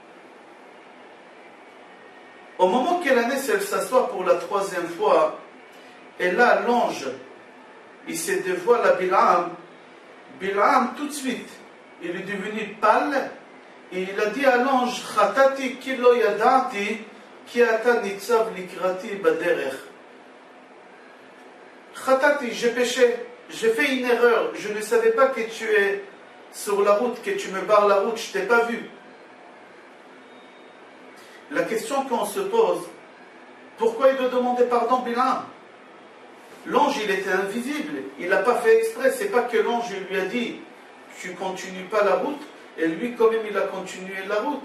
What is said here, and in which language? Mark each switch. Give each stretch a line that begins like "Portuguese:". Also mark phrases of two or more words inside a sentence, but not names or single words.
French: Au moment que l'ânesse, elle s'assoit pour la troisième fois, et là, l'ange, il se dévoile à Bil'am. Bil'am, tout de suite, il est devenu pâle, et il a dit à l'ange,
Hebrew: חטאתי כי לא ידעתי, כי אתה נצב לקראתי בדרך. Khatati,
French: j'ai péché, j'ai fait une erreur, je ne savais pas que tu es sur la route, que tu me barres la route, je ne t'ai pas vu. La question qu'on se pose, pourquoi il doit demander pardon, Bil'am? L'ange, il était invisible, il n'a pas fait exprès, c'est pas que l'ange lui a dit, tu continues pas la route, et lui quand même il a continué la route.